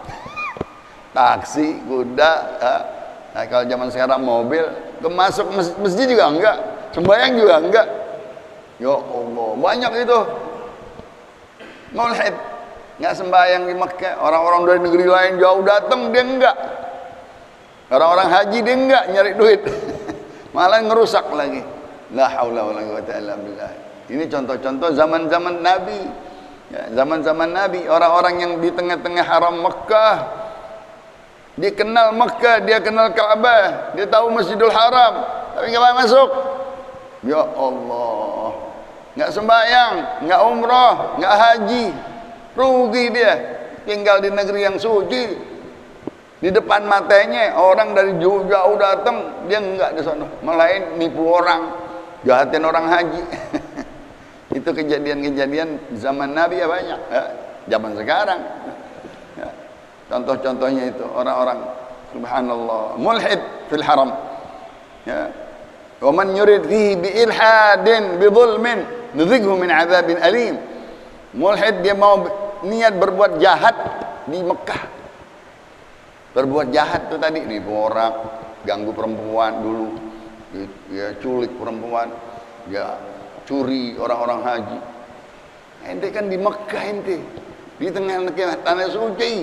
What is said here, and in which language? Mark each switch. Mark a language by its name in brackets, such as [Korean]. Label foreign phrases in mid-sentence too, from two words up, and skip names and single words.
[Indonesian] Taksi, kuda, nah, kalau zaman sekarang mobil, masuk masjid juga enggak, sembahyang juga enggak. [Arabic] يا الله, [Indonesian] banyak itu mulhid, enggak sembahyang di Mekah. Orang-orang dari negeri lain jauh datang, dia enggak. Orang-orang haji dia enggak, nyari duit. Malah ngerusak lagi. [Arabic] لا حول ولا قوة إلا بالله. [Indonesian] Ini contoh-contoh zaman-zaman Nabi. Ya, zaman-zaman Nabi, orang-orang yang di tengah-tengah haram Mekah, dia kenal Mekah, dia kenal Ka'bah, dia tahu Masjidul Haram, tapi nggak mau masuk. [Arabic] يا الله, [Indonesian] nggak sembahyang, nggak umrah, nggak haji, rugi dia. Tinggal di negeri yang suci, di depan matanya orang dari jauh-jauh datang, dia nggak di sana, malah nipu orang, jahatin orang haji. Itu kejadian-kejadian zaman Nabi ya banyak, ya, zaman sekarang. Ya. Contoh-contohnya itu orang-orang [Arabic] سبحان الله ملحد في الحرم. [Indonesian] Ya. [Arabic] ومن يرد فيه بإلحاد بظلم نذقه من عذاب أليم. [Indonesian] Mulhid dia mau niat berbuat jahat di Mekah. Berbuat jahat itu tadi nipu orang, ganggu perempuan dulu, ya culik perempuan, ya curi orang-orang haji. Ente kan di Mekah, ente di tengah-tengah tanah suci.